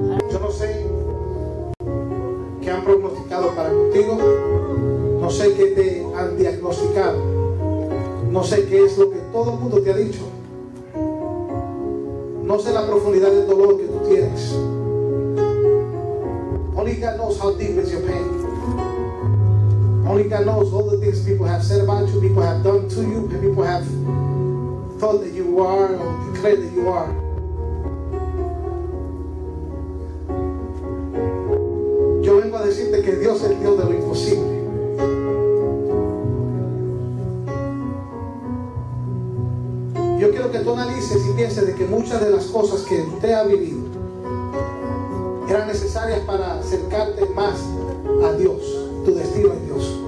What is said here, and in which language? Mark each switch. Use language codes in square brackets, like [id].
[es] Yo no sé qué han prognosticado para contigo, no sé qué te han diagnosticado, no sé qué es lo que todo el mundo te ha dicho, no sé la profundidad del dolor que tú tienes. [en] Only God knows how deep is your pain. Only God knows all the things people have said about you, people have done to you, and people have thought that you are or declared that you are. [es] Yo vengo a decirte que Dios es el Dios de lo imposible. Yo quiero que tú analices y pienses de que muchas de las cosas que usted ha vivido eran necesarias para acercarte más a Dios. Tu destino es Dios.